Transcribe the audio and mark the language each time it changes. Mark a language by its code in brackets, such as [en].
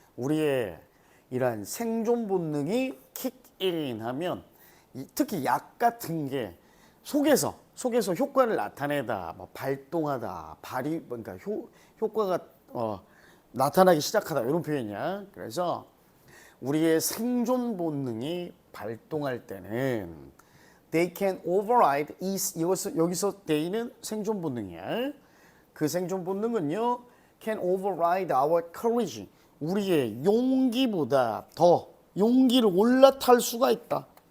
[ko] 우리의 이러한 생존 본능이 kick in 하면 특히 약 같은 게 속에서 효과를 나타내다, 뭐 발동하다, 그러니까 효과가 나타나기 시작하다 이런 표현이야. 그래서 우리의 생존 본능이 발동할 때는 [en] they can override [ko] 여기서 they는 생존 본능이야. 그 생존 본능은요 [en] can override our courage. [ko] 우리의 용기보다 더 용기를 올라탈 수가 있다.